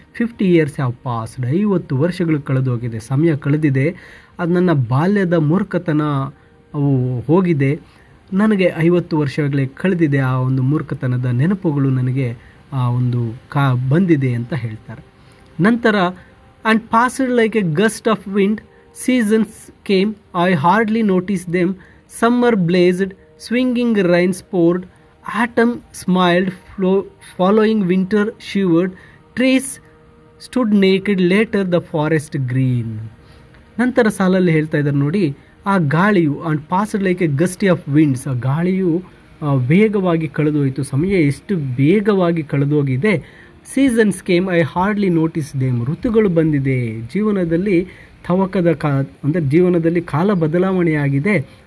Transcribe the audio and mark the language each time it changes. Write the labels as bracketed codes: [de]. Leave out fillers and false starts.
[en] 50 years have passed, [kn] 50 ವರ್ಷಗಳು ಕಳೆದೋಗಿದೆ, ಸಮಯ ಕಳೆದಿದೆ. ಅದು ನನ್ನ ಬಾಲ್ಯದ ಮೂರ್ಖತನ ಅವು ಹೋಗಿದೆ, ನನಗೆ 50 ವರ್ಷಗಳೇ ಕಳೆದಿದೆ. ಆ ಒಂದು ಮೂರ್ಖತನದ ನೆನಪುಗಳು ನನಗೆ ಆ ಒಂದು ಬಂದಿದೆ ಅಂತ ಹೇಳ್ತಾರೆ. ನಂತರ [en] And passed like a gust of wind, seasons came, I hardly noticed them, summer blazed, swinging rains poured, autumn smiled, following winter shivered, trees stood naked, later the forest green. [kn] ನಂತರ ಸಾಲಲ್ಲಿ ಹೇಳ್ತಾ ಇದ್ದಾರೆ ನೋಡಿ, ಆ ಗಾಳಿಯು [en] and passed like a gusty of winds, [kn] ಆ ಗಾಳಿಯು ವೇಗವಾಗಿ ಕಳೆದೋಯಿತು, ಸಮಯ ಎಷ್ಟು ಬೇಗವಾಗಿ ಕಳೆದೋಗಿದೆ. [en] Seasons came I hardly notice them. [kn] ಋತುಗಳು ಬಂದಿದೆ, ಜೀವನದಲ್ಲಿ ಅಂದರೆ ಜೀವನದಲ್ಲಿ ಕಾಲ ಬದಲಾವಣೆಯಾಗಿದೆ.